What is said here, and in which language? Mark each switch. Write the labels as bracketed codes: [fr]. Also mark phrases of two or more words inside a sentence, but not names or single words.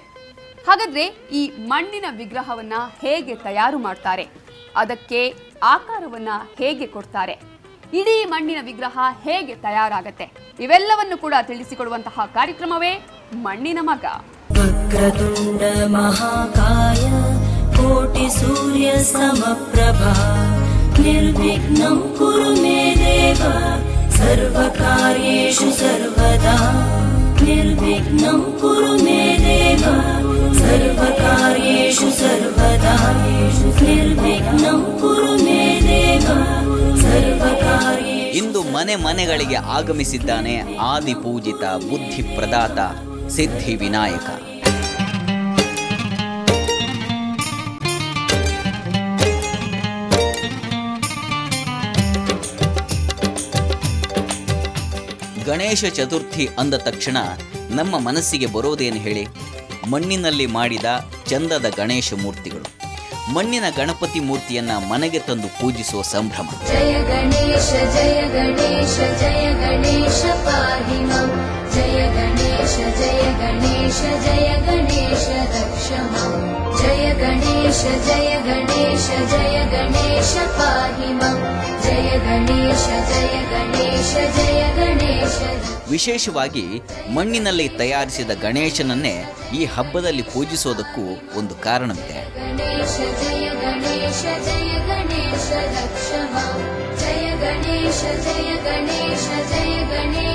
[kn] ಹಾಗಾದ್ರೆ ಈ ಮಣ್ಣಿನ ವಿಗ್ರಹವನ್ನ ಹೇಗೆ ತಯಾರು ಮಾಡ್ತಾರೆ, ಅದಕ್ಕೆ ಆಕಾರವನ್ನ ಹೇಗೆ ಕೊಡ್ತಾರೆ, ಇಡೀ ಮಣ್ಣಿನ ವಿಗ್ರಹ ಹೇಗೆ ತಯಾರಾಗತ್ತೆ, ಇವೆಲ್ಲವನ್ನು ಕೂಡ ತಿಳಿಸಿಕೊಡುವಂತಹ ಕಾರ್ಯಕ್ರಮವೇ ಮಣ್ಣಿನ ಮಗ. [sa] ವಕ್ರತುಂಡ ಮಹಾಕಾಯ ಕೋಟಿ ಸೂರ್ಯ ಸಮಪ್ರಭಾ ನಿರ್ವಿಘ್ನಂ ಕುರು ಮೇ ದೇವ ಸರ್ವಕಾರ್ಯೇಷು ಸರ್ವದಾ ನಿರ್ವಿಘ್ನಂ ಕುರು ಮೇ ದೇವ ಸರ್ವಕಾರ್ಯೇಷು ಸರ್ವದಾ ನಿರ್ವಿಘ್ನಂ ಕುರು ಮೇ ದೇವ ಸರ್ವಕಾರ್ಯೇಷು. [kn] ಇಂದು ಮನೆ ಮನೆಗಳಿಗೆ ಆಗಮಿಸಿದ್ದಾನೆ ಆದಿಪೂಜಿತ ಬುದ್ಧಿ ಪ್ರದಾತ ಸಿದ್ಧಿ ವಿನಾಯಕ. ಗಣೇಶ ಚತುರ್ಥಿ ಅಂದ ತಕ್ಷಣ ನಮ್ಮ ಮನಸ್ಸಿಗೆ ಬರೋದೇನು ಹೇಳಿ? ಮಣ್ಣಿನಲ್ಲಿ ಮಾಡಿದ ಚಂದದ ಗಣೇಶ ಮೂರ್ತಿಗಳು. ಮಣ್ಣಿನ ಗಣಪತಿ ಮೂರ್ತಿಯನ್ನ ಮನೆಗೆ ತಂದು ಪೂಜಿಸುವ ಸಂಭ್ರಮ. [sa] ಜಯ ಗಣೇಶ ಜಯ ಗಣೇಶ ಜಯ ಗಣೇಶ ಪಾಹಿ ಮಾಂ ಜಯ ಗಣೇಶ ಜಯ ಗಣೇಶ ಜಯ ಗಣೇಶ ರಕ್ಷ ಮಾಂ ಜಯ ಗಣೇಶ ಜಯ ಗಣೇಶ ಜಯ ಗಣೇಶ ಪಾಹಿ ಮಾಂ ಜಯ ಗಣೇಶ ಜಯ ಗಣೇಶ ಜಯ ಗಣೇಶ. [kn] ವಿಶೇಷವಾಗಿ ಮಣ್ಣಿನಲ್ಲಿ ತಯಾರಿಸಿದ ಗಣೇಶನನ್ನೇ ಈ ಹಬ್ಬದಲ್ಲಿ ಪೂಜಿಸೋದಕ್ಕೂ ಒಂದು ಕಾರಣವಿದೆ. [sa] ಗಣೇಶ ಜಯ ಗಣೇಶ ಜಯ ಗಣೇಶ ರಕ್ಷ ಮಾಂ ಜಯ ಗಣೇಶ ಜಯ ಗಣೇಶ ಜಯ ಗಣೇಶ.